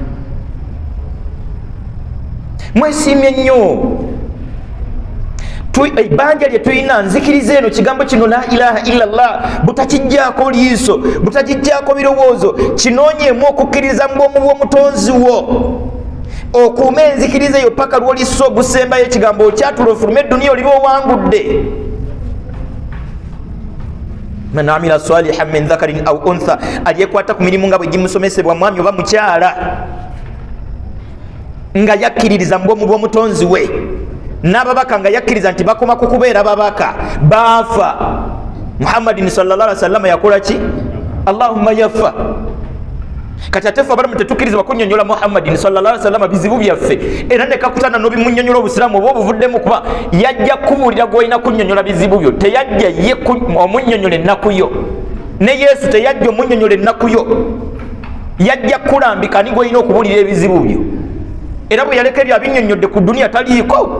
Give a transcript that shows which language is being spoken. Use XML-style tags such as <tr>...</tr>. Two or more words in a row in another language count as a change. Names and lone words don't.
<lg>Mwesiimye nnyo ebbanja lye tulina, nzikiriza eno kigambo kino</lg> <ar>لا إله إلا الله,</ar> <lg>butakijjaako liiso, butakijjaako birowoozo, kinoonyeemu okukkiriza mu bwomu bw'omutonzi wo, okuuma enzikiriza eyo paka lw'olissa ogusembayo ekigambo okyatula ofulume edduniya oliba owangudde.</lg> <ar>من عمل صالحا من ذكر أو أنثى,</ar> <lg>alyekwata ku mirimu nga bwe gimusomesebwa, mwami oba mukyala, nga yakkiririza mu bwomu bw'omutonzi we. N'ababaka nga yakkiriza nti bakoma ku kubeera babaka, baafa. Muhammadin</lg> <ar>صلى الله عليه وسلم</ar> <lg>yakola ki? Allahumma yafa. Kati ate ffe abalamu tetukkiriza bakunnyonnyola Muhammadin</lg> <ar>صلى الله عليه وسلم</ar> <lg>bizibu byaffe, era ne kakutana n'obimunnyonnyola obusiraamu oba obuvuddemu, kuba yajja kubuulira gw'olina kunnyonnyola bizibu byo, teyajja ye omunnyonnyola ennaku yo. Ne Yesu teyajja omunnyonnyola ennaku yo, yajja kulambika ni gw'olina okubuulira ebizibu byo. Era bwe yaleka ebyo abinnyonnyodde ku duniya taliiko.</lg>